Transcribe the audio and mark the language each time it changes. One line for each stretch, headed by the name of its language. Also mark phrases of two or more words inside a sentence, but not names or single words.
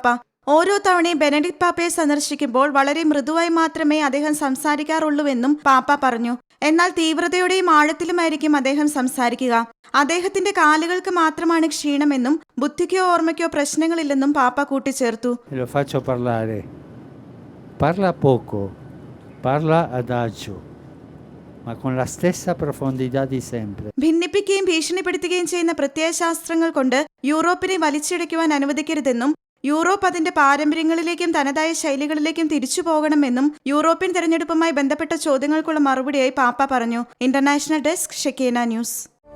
Malayalam: ഓരോ തവണയും ബെനഡിക്ട് പാപ്പയെ സന്ദർശിക്കുമ്പോൾ വളരെ മൃദുവായി മാത്രമേ അദ്ദേഹം സംസാരിക്കാറുള്ളൂവെന്നും പാപ്പ പറഞ്ഞു. എന്നാൽ തീവ്രതയോടെയും ആഴത്തിലുമായിരിക്കും അദ്ദേഹം സംസാരിക്കുക. അദ്ദേഹത്തിന്റെ കാലുകൾക്ക് മാത്രമാണ് ക്ഷീണമെന്നും ബുദ്ധിക്കോ ഓർമ്മയ്ക്കോ പ്രശ്നങ്ങളില്ലെന്നും പാപ്പ കൂട്ടിച്ചേർത്തു.
Italian: Parla poco, parla adagio, ma con la stessa profondità di sempre.
Malayalam: ഭിന്നിപ്പിക്കുകയും ഭീഷണിപ്പെടുത്തുകയും ചെയ്യുന്ന പ്രത്യയശാസ്ത്രങ്ങൾ കൊണ്ട് യൂറോപ്പിനെ വലിച്ചിഴയ്ക്കുവാൻ അനുവദിക്കരുതെന്നും യൂറോപ്പ് അതിന്റെ പാരമ്പര്യങ്ങളിലേക്കും തനതായ ശൈലികളിലേക്കും തിരിച്ചു പോകണമെന്നും യൂറോപ്യൻ തെരഞ്ഞെടുപ്പുമായി ബന്ധപ്പെട്ട ചോദ്യങ്ങൾക്കുള്ള മറുപടിയായി പാപ്പ പറഞ്ഞു.
English: International Desk, Shekinah News.